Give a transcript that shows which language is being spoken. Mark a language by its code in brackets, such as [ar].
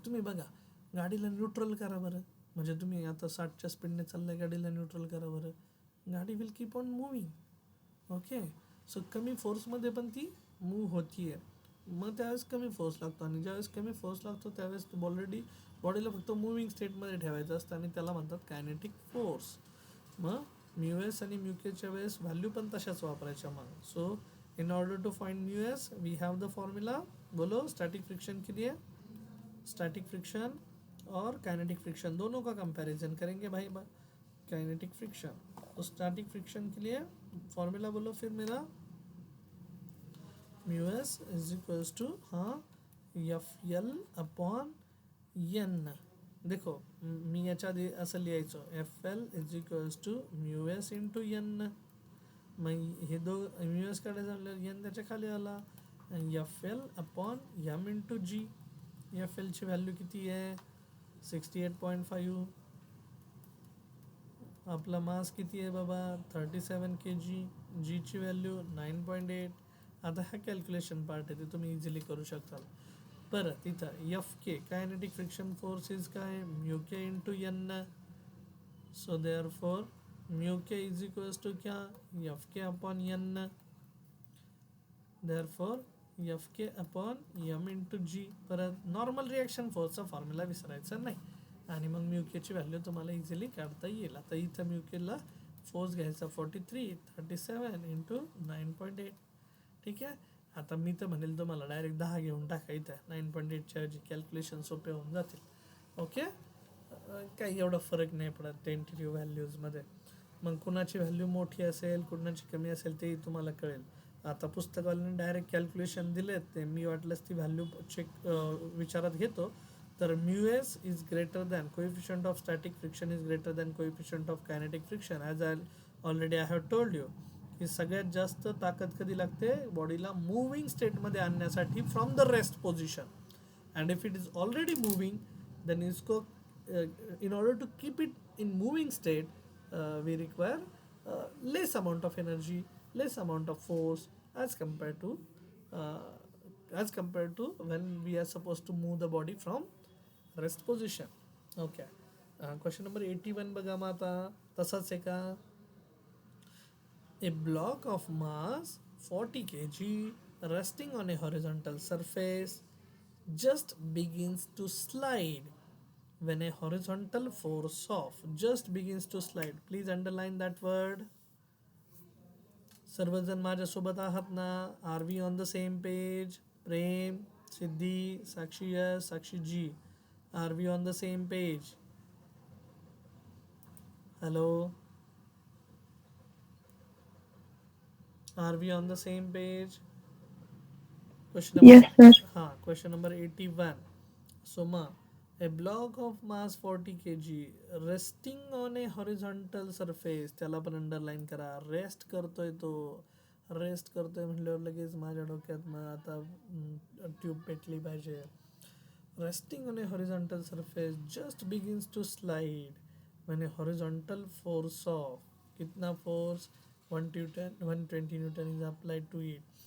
[mr] तुम्ही बघा गाडीला न्यूट्रल करा बरं, म्हणजे तुम्ही आता 60च्या स्पीडने चाललाय, गाडीला न्यूट्रल करा बरं, [en] गाडी will keep on moving. [mr] Okay. So कमी फोर्समध्ये पण ती मूव्ह होतीये. मग त्यावेळेस कमी फोर्स लागतो, आणि ज्यावेळेस कमी फोर्स लागतो त्यावेळेस ऑलरेडी बॉडीला फक्त मुव्हिंग स्टेटमध्ये ठेवायचं असतं, आणि त्याला म्हणतात कायनेटिक फोर्स. मग म्यू एस आणि म्यू केच्या वेळेस व्हॅल्यू पण तशाच वापरायच्या. [en] मग so in order to find mu s we have the formula. [hi] बोलो स्टैटिक फ्रिक्शन के लिए, स्टैटिक फ्रिक्शन और काइनेटिक फ्रिक्शन दोनों का कंपैरिजन करेंगे भाई. काइनेटिक फ्रिक्शन, तो स्टैटिक फ्रिक्शन के लिए फॉर्मूला बोलो फिर मेरा, mu S is equals to हाँ एफ एल अपॉन एन. [mr] देखो मी याच्या आधी असं लिहायचो, F L is equals to mu S into N. मग हे म्यू एस कडे झालं, एन त्याच्या खाली आला, F L upon M into जी. एफ एलची व्हॅल्यू किती आहे 68.5. आपला मास किती आहे बाबा 37 kg. जीची व्हॅल्यू 9.8. आता हा कॅल्क्युलेशन पार्ट आहे, ते तुम्ही इझिली करू शकता. बरं तिथं F K kinetic friction force is काय mu K into N. [en] So therefore mu k is equals to क्या F k upon N. Therefore F k upon M into g. [mr] परत नॉर्मल रिॲक्शन फोर्सचा फॉर्म्युला विसरायचा नाही, आणि मग mu केची value तुम्हाला easily काढता येईल. आता इथं म्यू केला फोर्स घ्यायचा 43, 37 इंटू 9.8. ठीक आहे. आता मी तर म्हणेल तुम्हाला डायरेक्ट 10 घेऊन टाका, इथं 9.8च्या ऐवजी कॅल्क्युलेशन सोपे होऊन जातील. ओके. काही एवढा फरक नाही पडत टेंटेटिव्ह व्हॅल्यूजमध्ये. मग कुणाची व्हॅल्यू मोठी असेल कुणाची कमी असेल तेही तुम्हाला कळेल. आता पुस्तकावाल्याने डायरेक्ट कॅल्क्युलेशन दिलेत, ते मी वाटलंच ती व्हॅल्यू विचारात घेतो. [en] तर mu s is greater than coefficient of static friction is greater than coefficient of kinetic friction. As I already I have told you [mr] की सगळ्यात जास्त ताकद कधी लागते बॉडीला मूव्हिंग स्टेटमध्ये आणण्यासाठी from the rest position. [en] And if it is already moving then इसको in order to keep it in moving state we require less amount of energy, less amount of force as compared to when we are supposed to move the body from rest position. Okay. [mr] Question number 81 बघा मग आता तसाच आहे का. [en] A block of mass 40 kg resting on a horizontal surface just begins to slide when a horizontal force of just begins to slide. Please underline that word. [mr] सर्वजण माझ्यासोबत आहात ना. [en] Are we on the same page. Prem, Siddhi, Sakshi yes, Sakshi ji, are we on the same page. Hello, are we on the same page. Question yes number, sir. हां question number 81. So मग a block of mass 40 kg resting on a horizontal surface, [mr] त्याला पण underline करा. Rest करतोय तो, rest करतोय म्हटल्यावर लगेच माझ्या डोक्यात मग आता ट्यूब पेटली पाहिजे. [en] Resting on a horizontal surface just begins to slide when a horizontal force of कितना force 120 newton is applied to it.